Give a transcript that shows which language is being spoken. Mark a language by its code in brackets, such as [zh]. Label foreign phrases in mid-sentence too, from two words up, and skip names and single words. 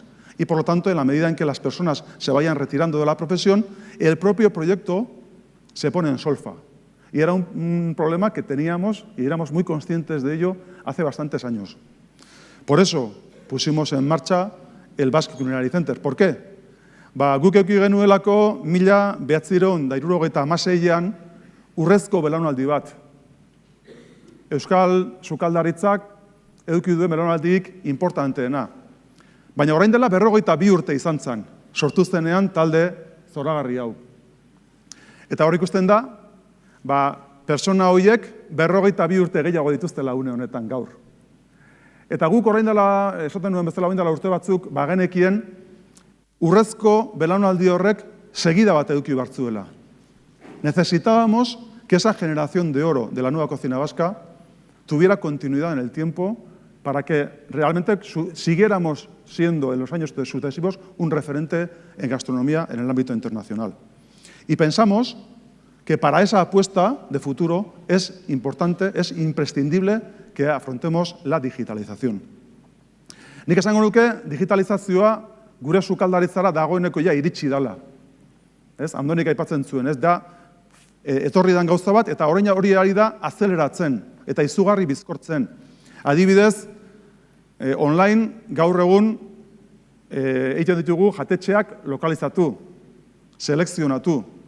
[es] Y por lo tanto, en la medida en que las personas se vayan retirando de la profesión, el propio proyecto se pone en solfa. Y era un problema que teníamos y éramos muy conscientes de ello hace bastantes años. Por eso pusimos en marcha el Basque Culinary Center. ¿Por qué? [eu] Guk eduki genuelako 1976an urrezko belaunaldi bat. Euskal sukaldaritzak eduki duen belaunaldirik importanteena. Baina orain dela 52 urte izan zen, sortu zenean talde zoragarri hau. Eta hor ikusten da, pertsona horiek 52 urte gehiago dituztela une honetan gaur. Eta guk orain dela, esaten nuen bezala orain dela urte batzuk, genekien urrezko belaunaldi horrek segida bat eduki bartzuela. [es] necesitábamos que esa generación de oro de la nueva cocina vasca tuviera continuidad en el tiempo para que realmente siguiéramos siendo en los años sucesivos un referente en gastronomía en el ámbito internacional. Y pensamos que para esa apuesta de futuro es importante, es imprescindible que afrontemos la digitalización. [eu] Nik esango nuke digitalizazioa gure sukaldaritzara dagoeneko ja iritsi dela. Andonik aipatzen zuen, da etorri dan gauza bat eta orain hori ari da azeleratzen eta izugarri bizkortzen. Adibidez, online gaur egun egiten ditugu jatetxeak lokalizatu, selekzionatu.